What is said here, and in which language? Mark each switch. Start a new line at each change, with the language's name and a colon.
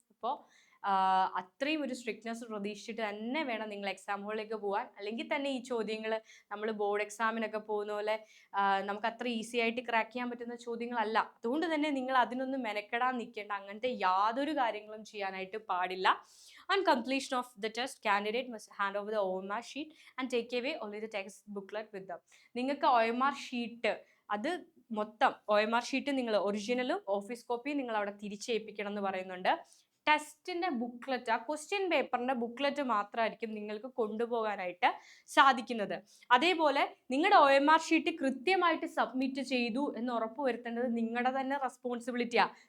Malayalam: അപ്പോൾ അത്രയും ഒരു സ്ട്രിക്ട്നെസ് പ്രതീക്ഷിച്ചിട്ട് തന്നെ വേണം നിങ്ങൾ എക്സാം ഹോളിലേക്ക് പോകാൻ. അല്ലെങ്കിൽ തന്നെ ഈ ചോദ്യങ്ങൾ നമ്മൾ ബോർഡ് എക്സാമിനൊക്കെ പോകുന്ന പോലെ നമുക്ക് അത്ര ഈസി ആയിട്ട് ക്രാക്ക് ചെയ്യാൻ പറ്റുന്ന ചോദ്യങ്ങളല്ല. അതുകൊണ്ട് തന്നെ നിങ്ങൾ അതിനൊന്നും മെനക്കെടാൻ നിൽക്കേണ്ട. അങ്ങനത്തെ യാതൊരു കാര്യങ്ങളും ചെയ്യാനായിട്ട് പാടില്ല.
English: On completion of the test, candidate must hand over the OMR sheet and take away only the text booklet with them.
Malayalam: നിങ്ങൾക്ക് OMR ഷീറ്റ്, അത് മൊത്തം OMR ഷീറ്റ് നിങ്ങൾ ഒറിജിനലും ഓഫീസ് കോപ്പിയും നിങ്ങൾ അവിടെ തിരിച്ചേൽപ്പിക്കണം എന്ന് പറയുന്നുണ്ട്. ടെസ്റ്റിന്റെ ബുക്ക്ലെറ്റ്, ആ ക്വസ്റ്റ്യൻ പേപ്പറിന്റെ ബുക്ക്ലെറ്റ് മാത്രമായിരിക്കും നിങ്ങൾക്ക് കൊണ്ടുപോകാനായിട്ട് സാധിക്കുന്നത്. അതേപോലെ നിങ്ങളുടെ OMR ഷീറ്റ് കൃത്യമായിട്ട് സബ്മിറ്റ് ചെയ്തു എന്ന് ഉറപ്പ് വരുത്തേണ്ടത് നിങ്ങളുടെ തന്നെ റെസ്പോൺസിബിലിറ്റിയാണ്.